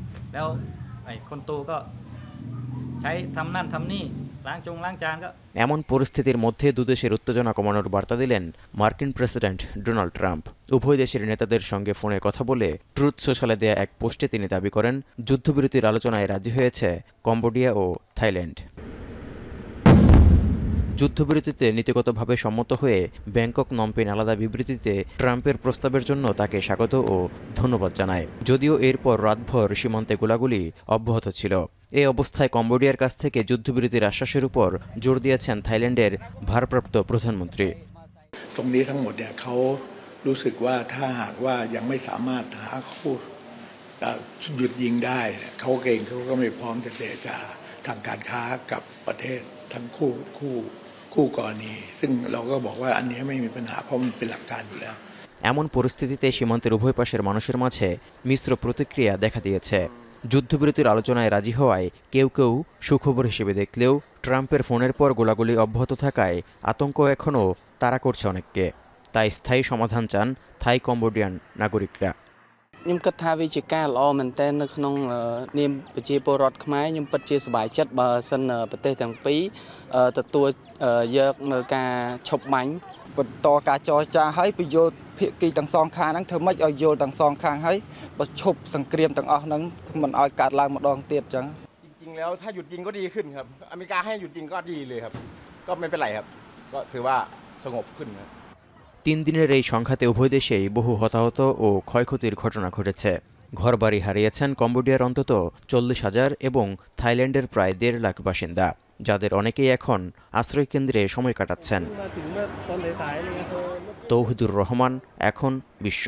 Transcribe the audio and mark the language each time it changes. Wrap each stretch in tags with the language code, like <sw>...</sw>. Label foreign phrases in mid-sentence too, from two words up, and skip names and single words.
<th>แล้วไอ้คนโตก็ใช้ทำนั่นทำนี่ล้างจานก็</th> <bn>এমন পরিস্থিতির মধ্যে দুদেশের উত্তেজনা কমানোর বার্তা দিলেন মার্কিন প্রেসিডেন্ট ডোনাল্ড ট্রাম্প। উভয় দেশের নেতাদের সঙ্গে ফোনে কথা বলে ট্রুথ সোশ্যালে দেয়া এক পোস্টে তিনি দাবি করেন যুদ্ধবিরতির আলোচনায় রাজি হয়েছে কম্বোডিয়া ও থাইল্যান্ড। যুদ্ধবিরতিতে নীতিগতভাবে সম্মত হয়ে ব্যাংকক নমপেন আলাদা বিবৃতিতে ট্রাম্পের প্রস্তাবের জন্য তাকে স্বাগত ও ধন্যবাদ জানায়। যদিও এরপর রাতভর সীমান্তে গোলাগুলি অব্যাহত ছিল। এই অবস্থায় কম্বোডিয়ার কাছ থেকে যুদ্ধবিরতির আশ্বাসের উপর জোর দিয়েছেন থাইল্যান্ডের ভারপ্রাপ্ত প্রধানমন্ত্রী।</bn> <th>ตรงนี้ทั้งหมดเนี่ยเขารู้สึกว่าถ้าหากว่ายังไม่สามารถหาคู่หยุดยิงได้เขาเองเขาก็ไม่พร้อมจะเจรจาทางการค้ากับประเทศทั้งคู่กรณีซึ่งเราก็บอกว่าอันนี้ไม่มีปัญหาเพราะมันเป็นหลักการอยู่แล้ว</th> <bn>এমন পরিস্থিতিতে সীমান্তের উভয় পাশের মানুষের মাঝে মিশ্র প্রতিক্রিয়া দেখা দিয়েছে। যুদ্ধবিরতির আলোচনায় রাজি হওয়ায় কেউ কেউ সুখবর হিসেবে দেখলেও ট্রাম্পের ফোনের পর গোলাগুলি অব্যাহত থাকায় আতঙ্ক এখনও তাড়া করছে অনেককে। তাই স্থায়ী সমাধান চান থাই কম্বোডিয়ান নাগরিকরা।</bn> <km>ខ្ញុំគិតថាវាជាការល្អមែនទែននៅក្នុងនាមប្រជាពលរដ្ឋខ្មែរខ្ញុំពិតជាសប្បាយចិត្តបើសិនប្រទេសទាំងពីរទទួលយកនៅការឈប់បាញ់បន្តការចរចាឲ្យពយល់ភាគីទាំងសងខាងហ្នឹងធ្វើម៉េចឲ្យយល់ទាំងសងខាងហើយបើឈប់សង្គ្រាមទាំងអស់ហ្នឹងមិនឲ្យកើតឡើងម្ដងទៀតអញ្ចឹង</km> <th>จริงๆแล้วถ้าหยุดยิงก็ดีขึ้นครับอเมริกาให้หยุดยิงก็ดีเลยครับก็ไม่เป็นไรครับก็ถือว่าสงบขึ้นครับ</th> <bn>3 দিনের এই সংঘাতে উভয় দেশেই বহু হতাহত ও ক্ষয়ক্ষতির ঘটনা ঘটেছে। ঘরবাড়ি হারিয়েছেন কম্বোডিয়ার অন্তত 40,000 এবং থাইল্যান্ডের প্রায় 1.5 লাখ বাসিন্দা, যাদের অনেকেই এখন আশ্রয়কেন্দ্রে সময় কাটাচ্ছেন। তৌহিদুর রহমান, এখন বিশ্ব।</bn>